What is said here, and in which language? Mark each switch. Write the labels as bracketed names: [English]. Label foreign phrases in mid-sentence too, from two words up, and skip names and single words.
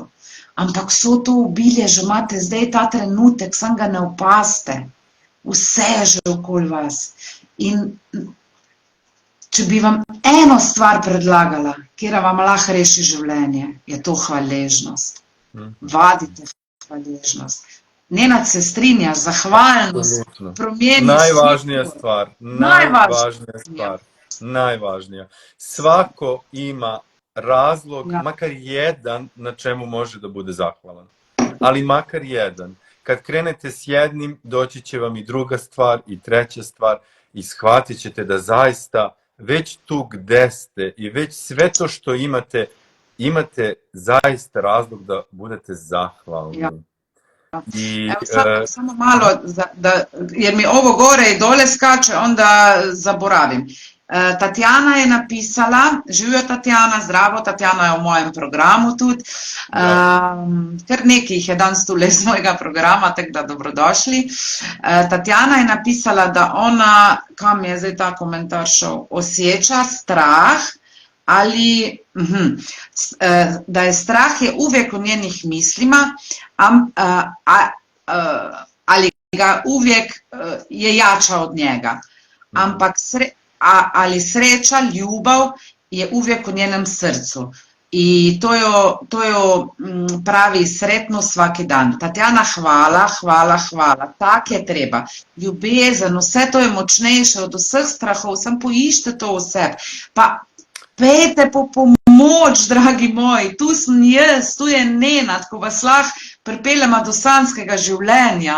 [Slovenian] Ampak vso to obilje že imate zdaj ta trenutek, samo ga ne opazite. Vse je že okoli vas. In če bi vam eno stvar predlagala, kjer vam lahko reši življenje, je to hvaležnost. Vadite hvaležnost. Nenad se strinja, [Serbian] zahvalnost, promeni najvažnija stvar, najvažnija. Svako ima razlog, makar jedan, na čemu može da bude zahvalan. Ali makar jedan. Kad krenete s jednim, doći će vam i druga stvar i treća stvar i shvatit ćete da zaista već tu gde ste i već sve to što imate, imate zaista razlog da budete zahvalni. Samo malo, jer mi ovo gore i dole skače, onda zaboravim. [Slovenian] Tatjana je napisala, živijo Tatjana, zdravo, Tatjana je v mojem programu tudi, kar nekaj jih je danes tule iz mojega programa, tako da dobrodošli. Tatjana je napisala, da ona, kam je zdaj ta komentar šel, [Serbian] osjeća strah, ali da je strah je uvijek u njenih mislima, ali ga uvijek je jača od njega. Ampak ali sreća, ljubav je uvijek u njenem srcu. I to jo pravi sretno svaki dan. [Slovenian] Tatjana, hvala. Tak je treba. Ljubezen, vse to je močnejše od vseh strahov, samo poiščite to v sebi. Pa pejte po pomoč, dragi moji, tu sem jaz, tu je Nenad, ko vas lahko pripeljemo do sanjskega življenja.